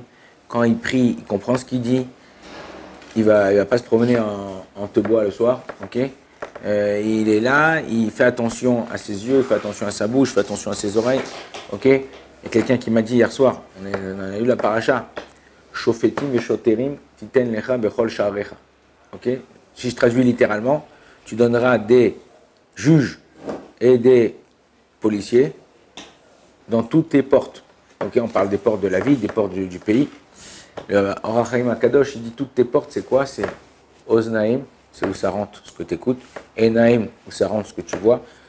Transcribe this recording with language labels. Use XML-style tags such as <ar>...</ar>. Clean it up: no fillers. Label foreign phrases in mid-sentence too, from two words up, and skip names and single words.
<fr>Quand il prie, il comprend ce qu'il dit. Il va pas se promener en te-bois le soir, ok? Il est là, il fait attention à ses yeux, il fait attention à sa bouche, il fait attention à ses oreilles, ok? Il y a quelqu'un qui m'a dit hier soir, on a eu la paracha,</fr> <he>שופטים ושוטרים תתן לך בכל שעריך.</he> <fr>Okay. Si je traduis littéralement, tu donneras des juges et des policiers dans toutes tes portes. Okay. On parle des portes de la ville, des portes du pays. Le Or HaChaim HaKadosh, il dit toutes tes portes, c'est quoi? C'est Oznaim, c'est où ça rentre ce que tu écoutes. Enaim, où ça rentre ce que tu vois.</fr>